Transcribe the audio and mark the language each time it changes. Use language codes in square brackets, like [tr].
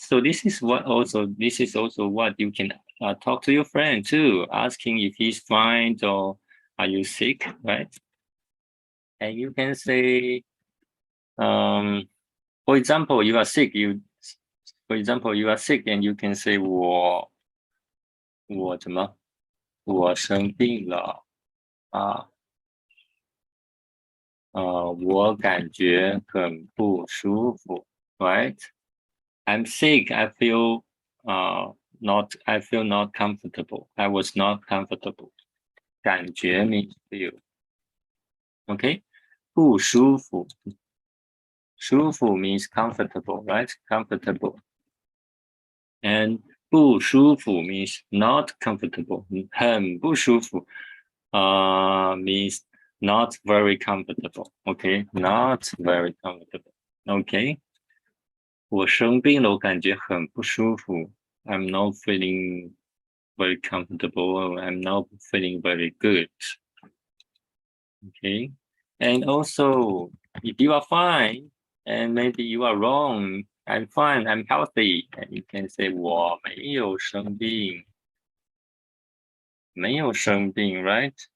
[en] So this is also what you can talk to your friend too, asking if he's fine or are you sick, right? And you can say, for example, you are sick. For example, you are sick, and you can say [zh] 我怎么？我生病了啊。我感觉很不舒服 right? [en] I'm sick. I feel not comfortable. I was not comfortable. 感觉 means feel. [zh] Okay? 不舒服。 [en] 舒服 means comfortable, right? Comfortable. And 不舒服 means not comfortable. 很不舒服 means not very comfortable. Okay? Not very comfortable. [zh] OK， 我生病了，我感觉很不舒服。 [en] I'm not feeling very comfortable. I'm not feeling very good. Okay, and also if you are fine and maybe you are wrong, I'm fine, I'm healthy, and you can say [zh] 我没有生病，没有生病 [en] ，right？